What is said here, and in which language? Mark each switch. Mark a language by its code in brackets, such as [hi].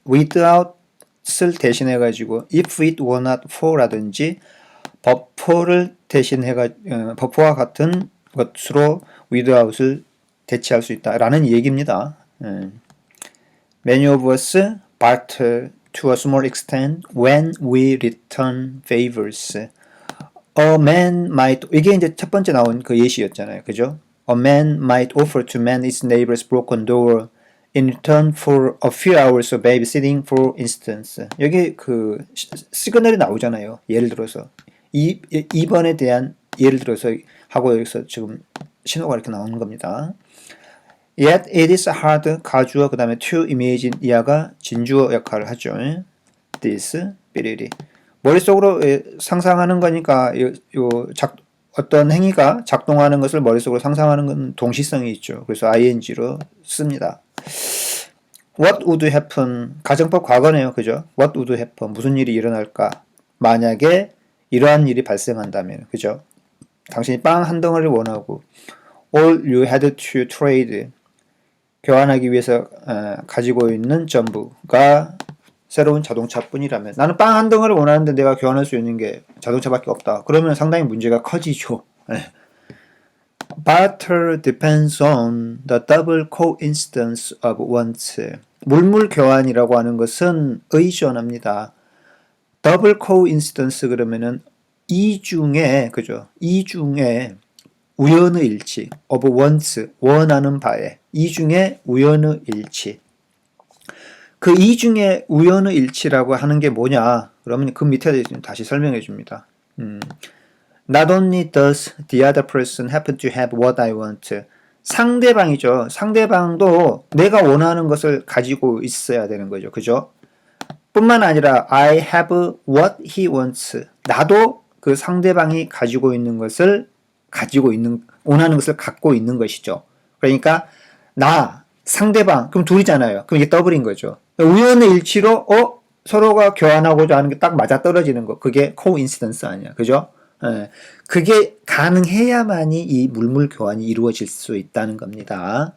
[ko] without을 대신해 가지고 [en] if it were not for [ko] 라든지 버퍼를 대신해가 버퍼와 같은 것으로 without을 대체할 수 있다라는 얘기입니다. [en] Many of us barter to a small extent when we return favors. A man might [ko] 이게 이제 첫 번째 나온 그 예시였잖아요, 그죠? [en] A man might offer to mend his neighbor's broken door in return for a few hours of babysitting, for instance. [ko] 여기 그 시그널이 나오잖아요. 예를 들어서 2번에 대한 예를 들어서 하고 여기서 지금 신호가 이렇게 나오는 겁니다. [en] Yet it is hard [ko] 가주어 그 다음에 [en] to imagine [ko] 이하가 진주어 역할을 하죠. This 삐리리 머릿속으로 상상하는 거니까 어떤 행위가 작동하는 것을 머릿속으로 상상하는 건 동시성이 있죠. 그래서 ing로 씁니다. [en] What would happen? [ko] 가정법 과거네요. 그죠? [en] What would happen? [ko] 무슨 일이 일어날까? 만약에 이러한 일이 발생한다면, 그죠? 당신이 빵 한 덩어리를 원하고 [en] all you had to trade [ko] 교환하기 위해서 가지고 있는 전부가 새로운 자동차뿐이라면 나는 빵 한 덩어리를 원하는데 내가 교환할 수 있는 게 자동차밖에 없다. 그러면 상당히 문제가 커지죠. [en] Barter depends on the double coincidence of wants. [ko] 물물 교환이라고 하는 것은 의존합니다. 더블 코인시던스 그러면은 이 중에 그죠? 이 중에 우연의 일치 [en] of wants [ko] 원하는 바에 이 중에 우연의 일치. 그 이 중에 우연의 일치라고 하는 게 뭐냐? 그러면 그 밑에 다시 설명해 줍니다. [en] Not only does the other person happen to have what I want. [ko] 상대방이죠. 상대방도 내가 원하는 것을 가지고 있어야 되는 거죠. 그죠? 뿐만 아니라 [en] I have what he wants. [ko] 나도 그 상대방이 가지고 있는 것을 원하는 것을 갖고 있는 것이죠. 그러니까 나, 상대방, 그럼 둘이잖아요. 그럼 이게 더블인 거죠. 우연의 일치로 서로가 교환하고자 하는 게 딱 맞아떨어지는 거. 그게 코인시던스 아니야. 그죠? 그게 가능해야만이 이 물물 교환이 이루어질 수 있다는 겁니다.